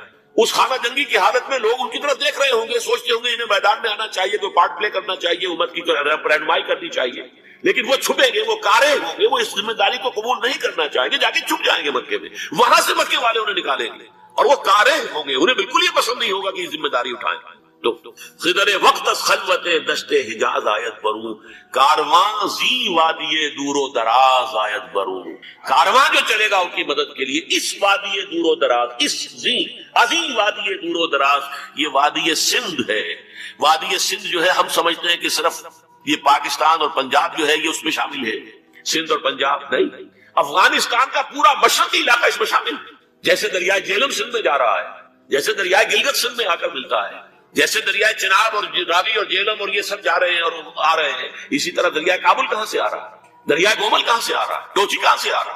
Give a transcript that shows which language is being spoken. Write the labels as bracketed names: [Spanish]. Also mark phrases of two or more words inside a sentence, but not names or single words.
[Urdu] اس خانہ جنگی کی حالت میں لوگ ان کی طرف دیکھ رہے ہوں گے، سوچتے ہوں گے انہیں میدان میں آنا چاہیے، کوئی [English] part play [Urdu] کرنا چاہیے، امت کی رہنمائی کرنی چاہیے. لیکن وہ چھپیں گے، وہ کارے ہوں گے، وہ اس ذمہ داری کو قبول نہیں کرنا چاہیں گے، جا کے چھپ جائیں گے مکے میں. وہاں سے مکے والے انہیں نکالیں گے اور وہ کارے ہوں گے، انہیں بالکل یہ پسند نہیں ہوگا کہ یہ ذمہ داری اٹھائیں. [Persian] تو خضر وقت از خلوت دشت حجاز آیت برو، کارواں زی وادی دور و دراز آیت برو. [Urdu] کارواں جو چلے گا ان کی مدد کے لیے اس [Persian] وادی دور و دراز، [Urdu] اس [Persian] زی عظیم وادی دور و دراز، [Urdu] یہ وادی سندھ ہے. وادی سندھ جو ہے ہم سمجھتے ہیں کہ صرف یہ پاکستان اور پنجاب جو ہے یہ اس میں شامل ہے، سندھ اور پنجاب نہیں. افغانستان کا پورا مشرقی علاقہ اس میں شامل ہے. جیسے دریائے جہلم سندھ میں جا رہا ہے، جیسے دریائے گلگت سندھ میں آ کر ملتا ہے، جیسے دریائے چناب اور راوی اور جہلم اور یہ سب جا رہے ہیں اور آ رہے ہیں، اسی طرح دریائے کابل کہاں سے آ رہا ہے، دریائے گومل کہاں سے آ رہا ہے، ٹوچی کہاں سے آ رہا ہے.